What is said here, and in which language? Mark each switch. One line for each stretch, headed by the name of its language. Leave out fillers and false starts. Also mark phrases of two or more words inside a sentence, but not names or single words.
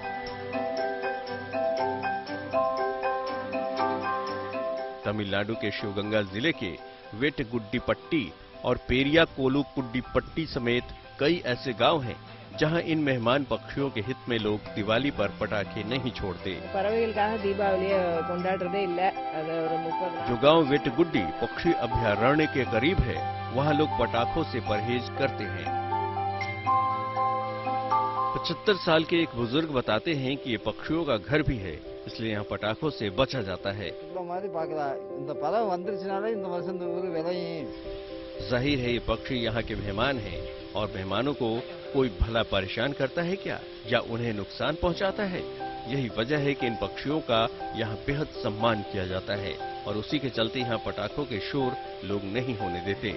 Hindi: तमिलनाडु के शिवगंगा जिले के वेटगुड्डीपट्टी और पेरिया कोलुकुड्डीपट्टी समेत कई ऐसे गांव हैं जहां इन मेहमान पक्षियों के हित में लोग दिवाली पर पटाखे नहीं छोड़ते।
Tamil: பறவைகளுக்காக தீபாவளியை கொண்டாடுறதே இல்ல. அது ஒரு 30
Hindi: जो गांव वेटगुड्डी पक्षी अभयारण्य के करीब है, वहां लोग पटाखों से परहेज करते हैं। 75 साल के एक बुजुर्ग बताते हैं कि ये पक्षियों का घर भी है, इसलिए यहाँ पटाखों से बचा जाता है।
Tamil: மாதிரி பார்க்கலாம். இந்த பறவை வந்துருச்சுனாலே இந்த வருஷம் இந்த ஊரு விளையும்.
Hindi: जाहिर है ये पक्षी यहाँ के मेहमान हैं और मेहमानों को कोई भला परेशान करता है क्या, या उन्हें नुकसान पहुँचाता है? यही वजह है कि इन पक्षियों का यहाँ बेहद सम्मान किया जाता है और उसी के चलते यहाँ पटाखों के शोर लोग नहीं होने देते।